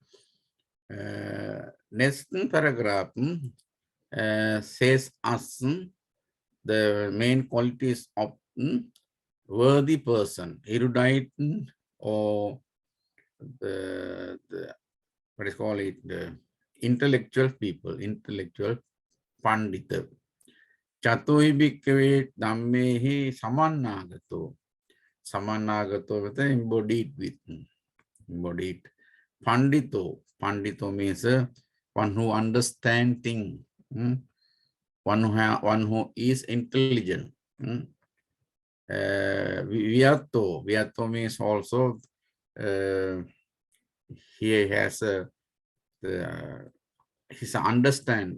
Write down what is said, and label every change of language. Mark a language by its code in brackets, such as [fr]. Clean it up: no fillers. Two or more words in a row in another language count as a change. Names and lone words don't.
[en] Next paragraph says us the main qualities of worthy person, erudite or the what is called it, the intellectual people, intellectual pandita. [pi] Chatoi bhikkhave dhammehi samannagato. [en] Samannagato with embodied with, embodied. Pandito. Pandito means one who understands things, one who is intelligent. Viato. Viato means also he has his understand.